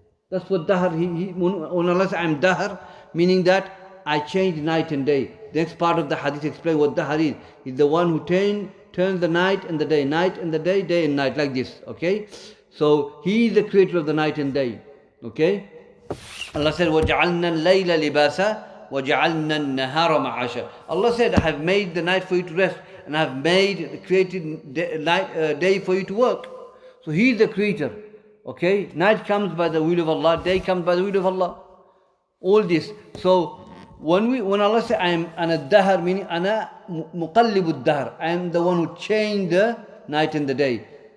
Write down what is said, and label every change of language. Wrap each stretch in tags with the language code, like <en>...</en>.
<en>That's what dahr, when Allah says I am dahr, meaning that I change night and day. The next part of the hadith explains what dahr is. He's the one who turns the night and the day. Night and the day, day and night, like this. Okay? So He is the creator of the night and day. Okay? Allah said,</en> <ar>وَجَعَلْنَا اللَّيْلَ لِبَاسًا وَجَعَلْنَا النَّهَارَ مَعَاشًا.</ar> <en>Allah said, I have made the night for you to rest, and I have created day for you to work. So He is the creator. Okay? Night comes by the will of Allah, day comes by the will of Allah. All this. So when Allah says, I am ana dahr, meaning ana muqallibu dahr, I am the one who changed the night and the day.</en>